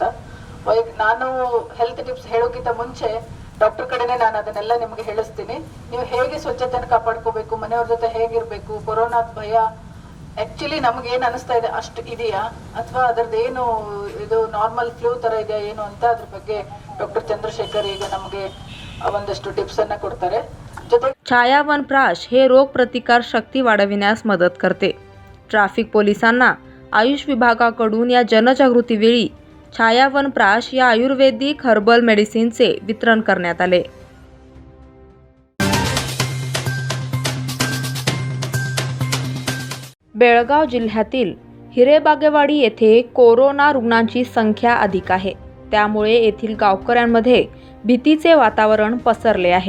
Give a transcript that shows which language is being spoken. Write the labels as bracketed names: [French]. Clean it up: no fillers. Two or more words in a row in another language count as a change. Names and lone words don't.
[Kannada] ನಾನು [English] health tips [Kannada] ಹೇಳೋಕ್ಕಿಂತ ಮುಂಚೆ ಡಾಕ್ಟರ್ ಕಡೆನೆ ನಾನು ಅದನ್ನೆಲ್ಲ ನಿಮಗೆ ಹೇಳಿಸ್ತೀನಿ। ನೀವು ಹೇಗೆ ಸ್ವಚ್ಛತೆಯನ್ನು ಕಾಪಾಡ್ಕೋಬೇಕು, ಮನೆಯವ್ರ ಜೊತೆ ಹೇಗಿರ್ಬೇಕು, ಕೊರೋನಾದ ಭಯ ಆಕ್ಚುಲಿ ನಮ್ಗೆ ಏನ್ ಅನಿಸ್ತಾ ಇದೆ ಅಷ್ಟು ಇದೆಯಾ ಅಥವಾ ಅದರದ್ದೇನು ಇದು [English] normal flu [Kannada] ತರ ಇದೆಯಾ ಏನು ಅಂತ ಅದ್ರ ಬಗ್ಗೆ डॉक्टर चंद्रशेखर ಈಗ ನಮಗೆ ಒಂದಷ್ಟು ಟಿಪ್ಸ್ ಅನ್ನು ಕೊಡ್ತಾರೆ। ಜೊತೆಗೆ [Marathi] छायावनप्राश हे रोग प्रतिकार शक्ती वाढविण्यास मदत करते। ट्रॅफिक पोलिसांना आयुष विभागाकडून या जनजागृतीवेळी छायावनप्राश या आयुर्वेदिक [English] herbal medicine [Marathi] वितरण करण्यात आले। बेळगाव जिल्ह्यातील हिरेबागेवाडी येथे कोरोना रुग्णांची संख्या अधिक आहे, त्यामुळे येथील गावकऱ्यांमध्ये भीतीचे वातावरण पसरले आहे।